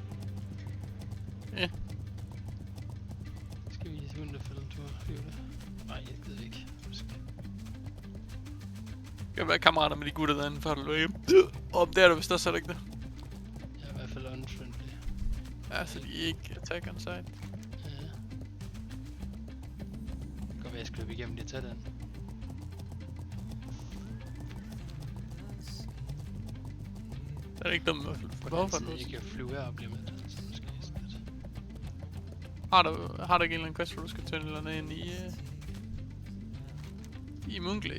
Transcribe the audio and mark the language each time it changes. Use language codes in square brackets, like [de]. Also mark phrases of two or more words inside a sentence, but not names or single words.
[da] Ja. Skal vi i hundefølge en tur? Nej, jeg gider ikke. Kan være kammerater med de gutter derinde, før du løber hjem. Om det er du vist også, er det ikke det? Jeg er i hvert fald unfriendly. Ja, så de er ikke [en] attack on site. [da] Ja. Godt være, jeg skal løbe igennem det og tage den. Det er ikke dumt i hvert fald. På den anden side, jeg kan flyve her og blive med den, så måske sådan lidt. Har du ikke en eller anden quest, hvor du skal tønde eller andet ind i Moonglade?